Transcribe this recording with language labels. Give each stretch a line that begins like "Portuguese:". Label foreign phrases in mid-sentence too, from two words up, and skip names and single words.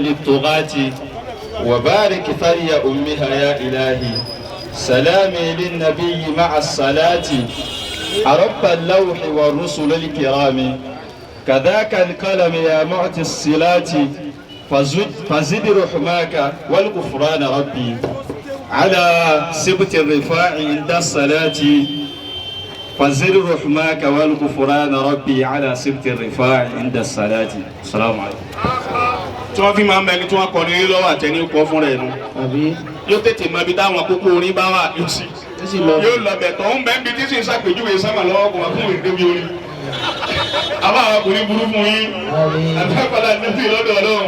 Arabic: الطغاة وبارك ثري أمها يا إلهي سلامي للنبي مع الصلاة رب اللوح والرسل الكرام كذاك القلم يا معطي الصلات فزد رحماك والغفران ربي على سبت الرفاع عند الصلاة فزد رحماك والغفران ربي على سبت الرفاع عند الصلاة. السلام عليكم.
Yoruba: tí wọ́n fi máa ń bẹ ní tí wọ́n kọ ní lọ́wọ́ àtẹni kọ́ fún rẹ̀ nu. yóò tètè mọ ibi táwọn kókó orin bá wà yóò lọ bẹ̀ tọ́ ń bẹ́ ń bi tí sì ń ṣàpèjúwe sábà lọ́wọ́ kò wá fún ìdébi orin. àbá àwọn ọkùnrin burú fún yín àbẹ́kọ̀lá níbi lọ́dọ̀ ọlọ́run.